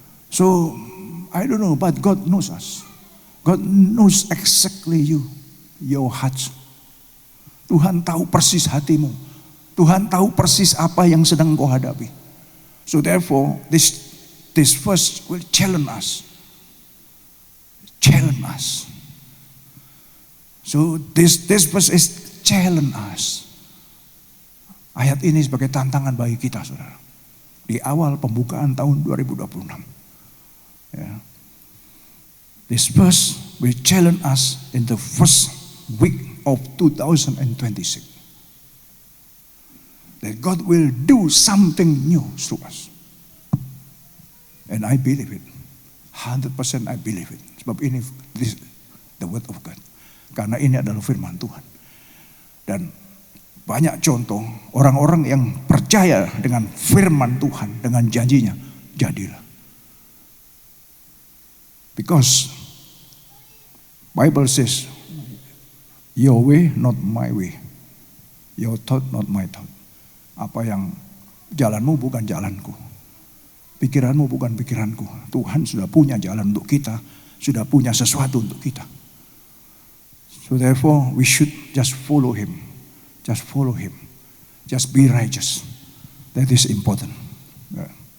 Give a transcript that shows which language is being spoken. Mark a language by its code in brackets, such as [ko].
[en] So I don't know, but God knows us. God knows exactly your heart. [id] Tuhan tahu persis hatimu. Tuhan tahu persis apa yang sedang kau hadapi. [en] So therefore, this verse will challenge us. Challenge us. So this verse is challenge us. [id] Ayat ini sebagai tantangan bagi kita, saudara. Di awal pembukaan tahun 2026. Yeah. [en] This verse will challenge us in the first week of 2026. That God will do something new through us. And I believe it. 100% I believe it. [id] Sebab ini [en] the word of God. [id] Karena ini adalah firman Tuhan. Dan banyak contoh orang-orang yang percaya dengan firman Tuhan, dengan janjinya, jadilah. [en] Because Bible says, your way not my way, your thought not my thought. [id] Apa yang jalanmu bukan jalanku, pikiranmu bukan pikiranku. Tuhan sudah punya jalan untuk kita, sudah punya sesuatu untuk kita. [en] So therefore we should just follow Him, just follow Him, just be righteous. That is important. Yeah.